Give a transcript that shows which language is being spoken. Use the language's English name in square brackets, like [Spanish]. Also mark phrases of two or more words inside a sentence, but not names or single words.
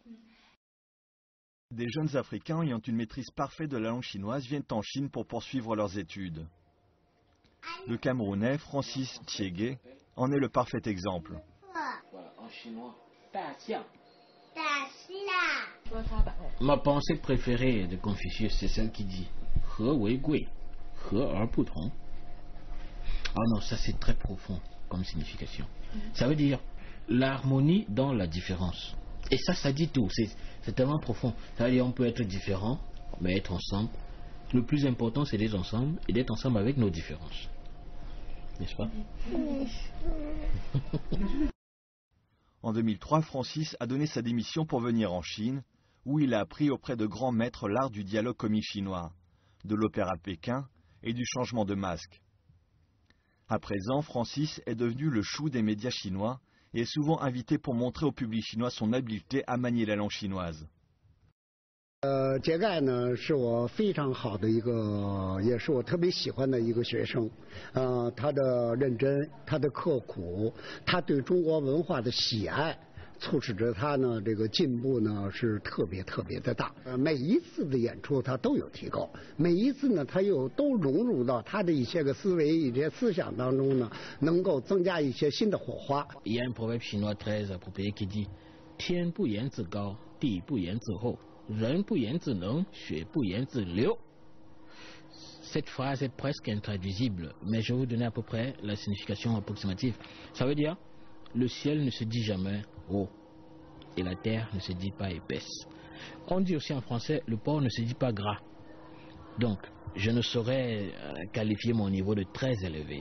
[French] Des jeunes Africains ayant une maîtrise parfaite de la langue chinoise viennent en Chine pour poursuivre leurs études. Le Camerounais Francis Thiégué en est le parfait exemple. En chinois, ma pensée préférée de Confucius, c'est celle qui dit « [Chinese] 和为贵，和而不同 ». [French] Ah non, ça c'est très profond comme signification. Ça veut dire l'harmonie dans la différence. Et ça dit tout, c'est tellement profond. Ça veut dire on peut être différent, mais être ensemble. Le plus important, c'est d'être ensemble et d'être ensemble avec nos différences. N'est-ce pas? En 2003, Francis a donné sa démission pour venir en Chine, où il a appris auprès de grands maîtres l'art du dialogue comique chinois, de l'opéra Pékin et du changement de masque. À présent, Francis est devenu le chou des médias chinois et est souvent invité pour montrer au public chinois son habileté à manier la langue chinoise. [Chinese] 杰盖呢是我非常好的一个，也是我特别喜欢的一个学生。他的认真，他的刻苦，他对中国文化的喜爱，促使着他呢这个进步呢是特别的大。每一次的演出他都有提高，每一次呢他又都融入到他的一些个思维、一些思想当中呢，能够增加一些新的火花。 [French] Il y a un proverbe chinois très approprié qui dit [Chinese] 天不言自高，地不言自厚。人不言自能，水不言自流. [French] Cette phrase est presque intraduisible, mais je vais vous donner à peu près la signification approximative. Ça veut dire, le ciel ne se dit jamais haut, et la terre ne se dit pas épaisse. On dit aussi en français, le porc ne se dit pas gras. Donc, je ne saurais qualifier mon niveau de très élevé.